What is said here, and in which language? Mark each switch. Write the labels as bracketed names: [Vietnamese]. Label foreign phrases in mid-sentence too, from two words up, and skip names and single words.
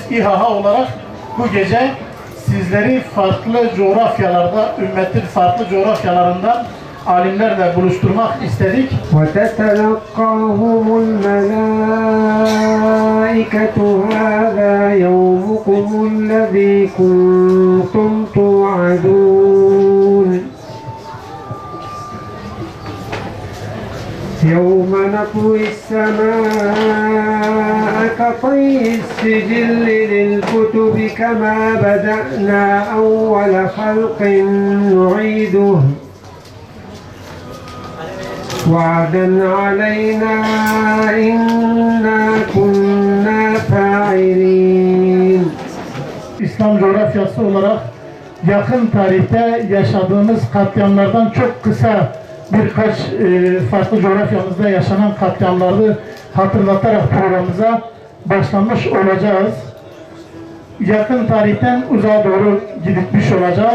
[Turkish] İHA olarak bu gece sizleri farklı coğrafyalarda, ümmetin farklı coğrafyalarından alimlerle buluşturmak istedik. [Arabic] وَتَتَلَقَّاهُمُ الْمَلَائِكَةُ هَذَا يَوْمُكُمُ الَّذ۪ي كُنْتُمْ تُوعَدُونَ يَوْمَ نَطْوِي السَّمَاءَ كَطَيِّ السِّجِلِّ لِلْكُتُبِ كَمَا بَدَأْنَا أَوَّلَ خَلْقٍ نُعِيدُهُ وعدا علينا إنا كنا فاعلين. [Turkish] İslam coğrafyası olarak yakın tarihte yaşadığımız katliamlardan çok kısa birkaç farklı coğrafyamızda yaşanan katliamları hatırlatarak programımıza başlamış olacağız. Yakın tarihten uzağa doğru gitmiş olacağız.